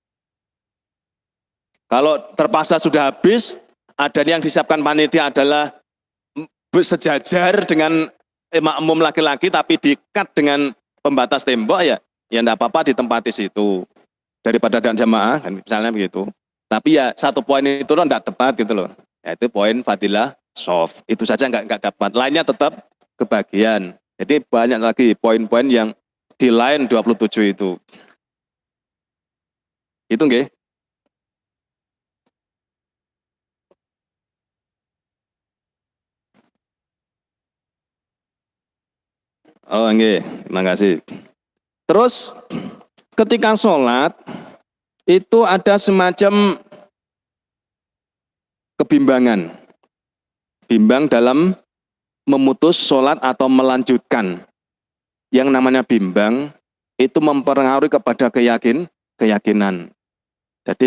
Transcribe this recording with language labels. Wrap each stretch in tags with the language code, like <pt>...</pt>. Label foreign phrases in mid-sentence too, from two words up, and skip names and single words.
<id>Kalau terpaksa sudah habis, ada yang disiapkan panitia adalah sejajar dengan makmum laki-laki tapi diikat dengan pembatas tembok ya enggak apa-apa ditempati situ daripada dan jamaah kan misalnya begitu. Tapi ya satu poin itu enggak tepat gitu loh. Yaitu poin fadilah soft. Itu saja enggak dapat. Lainnya tetap kebagian. Jadi banyak lagi poin-poin yang di lain 27 itu. Itu nggih. Oh nggih, terima kasih. Terus ketika sholat itu ada semacam kebimbangan. Bimbang dalam memutus sholat atau melanjutkan. Yang namanya bimbang itu mempengaruhi kepada keyakinan.</id>